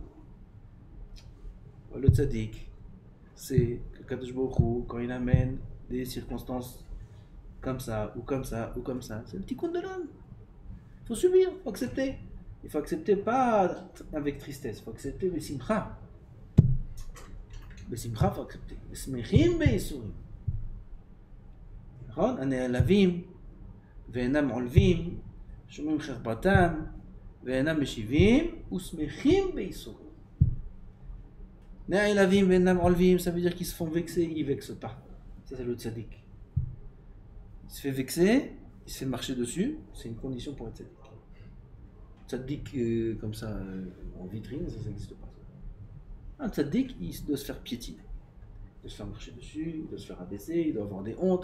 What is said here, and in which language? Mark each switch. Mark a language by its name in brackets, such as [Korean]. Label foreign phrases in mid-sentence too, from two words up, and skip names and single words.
[French] Le tzaddik, c'est que [Hebrew] קדוש ברוך הוא, [French] quand il amène des circonstances comme ça, ou comme ça, ou comme ça, c'est le petit compte de l'homme. Il faut subir, il faut accepter. Il faut accepter pas avec tristesse, il faut accepter le simcha. Le simcha, il faut accepter. [Hebrew] Le שמחים בייסורים. נכון? הנעלבים ואינם עולבים, שומעים חרפתם ואינם משיבים ושמחים בייסורים. נעלבים ואינם עולבים, [French] ça veut dire qu'ils se font vexer, ils ne vexent pas. Ça c'est le tzaddik. Il se fait vexer, il se fait marcher dessus, c'est une condition pour être tzaddik. Tzaddik comme ça en vitrine, ça n'existe pas. Un tzaddik, il doit se faire piétiner. Il doit se faire marcher dessus, il doit se faire abaisser, il doit avoir des hontes.